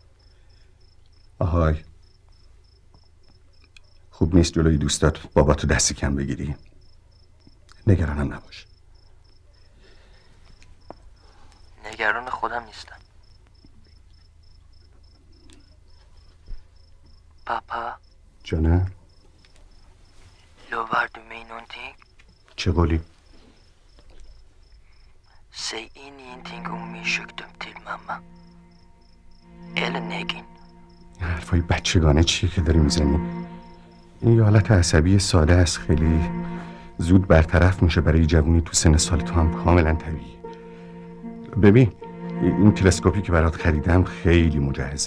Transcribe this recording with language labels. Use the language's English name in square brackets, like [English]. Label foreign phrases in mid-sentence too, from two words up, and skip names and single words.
[Persian] آهای خوب نیست جلوی دوستات باباتو دست کم بگیری. نگرانم نباش. نگران خودم نیستم. پاپا جانم [Swedish] lovar du mig någonting? [Persian] چه قولی؟ [Swedish] Säg ingenting om min sjukdom till mamma. Eller Negin. [Persian] حرفای بچگانه چیه که داری میزنی؟ این یه حالت عصبی ساده است، خیلی زود برطرف میشه. برای جوونی تو سن سال تو هم کاملا طبیعیه. ببین این تلسکوپی که برات خریدم خیلی مجهزه.